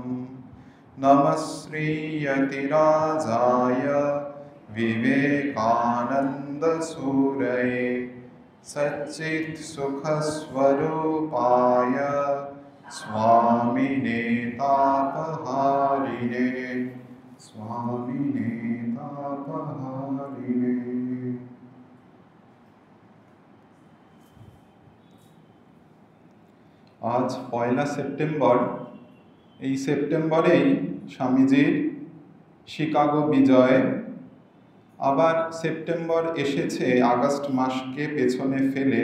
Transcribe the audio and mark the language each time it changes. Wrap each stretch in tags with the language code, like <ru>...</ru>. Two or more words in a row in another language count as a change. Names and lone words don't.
<sa>नमः श्रीयतिराजाय विवेकानन्दसूरये सच्चित्सुखस्वरूपाय स्वामिने तापहारिणे स्वामिने तापहारिणे।</sa> <bn>आज 1 সেপ্টেম্বর। এই সেপ্টেম্বরেই স্বামীজির শিকাগো বিজয়। আবার সেপ্টেম্বর এসেছে আগস্ট মাসকে পেছনে ফেলে।</bn>